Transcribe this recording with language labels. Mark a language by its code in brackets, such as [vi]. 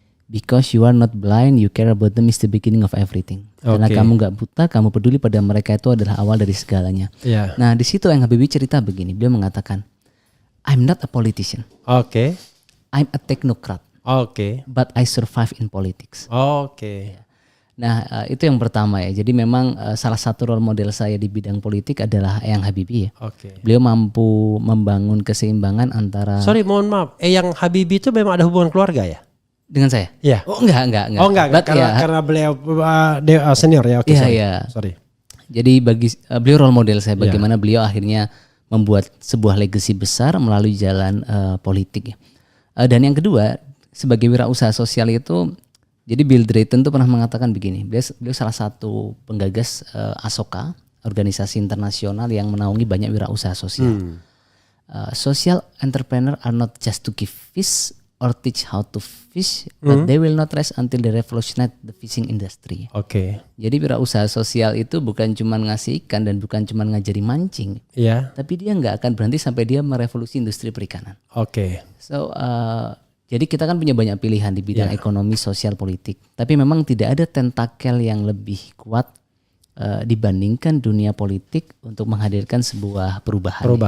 [en] Because you are not blind, you care about them is the beginning of everything. [id] Karena kamu nggak buta, kamu peduli pada mereka, itu adalah awal dari segalanya. Yeah. Nah di situ yang Habibie cerita begini, beliau mengatakan, [en] I'm not a politician. Oke. I'm a technocrat. Oke. But I survive in politics. Oke. [id] Nah itu yang pertama ya. Jadi memang salah satu role model saya di bidang politik adalah Eyang Habibie ya. Oke. Beliau mampu membangun keseimbangan antara. [en] Sorry, [id] mohon maaf. Eyang Habibie itu memang ada hubungan keluarga ya? Dengan saya? Iya. Oh enggak. Oh enggak. Karena beliau senior ya. Oke. Iya. [en] Sorry. [id] Jadi bagi beliau role model saya bagaimana beliau akhirnya membuat sebuah legacy besar melalui jalan politik ya. Dan yang kedua, sebagai wirausaha sosial itu, jadi Bill Drayton tuh pernah mengatakan begini, beliau salah satu penggagas ASOKA, organisasi internasional yang menaungi banyak wirausaha sosial. [en] Social entrepreneur are not just to give fish or teach how to fish, but they will not rest until they revolutionize the fishing industry. Oke. [id] Jadi wirausaha sosial itu bukan cuma ngasih ikan dan bukan cuma ngajari mancing, tapi dia nggak akan berhenti sampai dia merevolusi industri perikanan. Oke. So jadi kita kan punya banyak pilihan di bidang ekonomi, sosial, politik. Tapi memang tidak ada tentakel yang lebih kuat dibandingkan dunia politik untuk menghadirkan sebuah perubahan.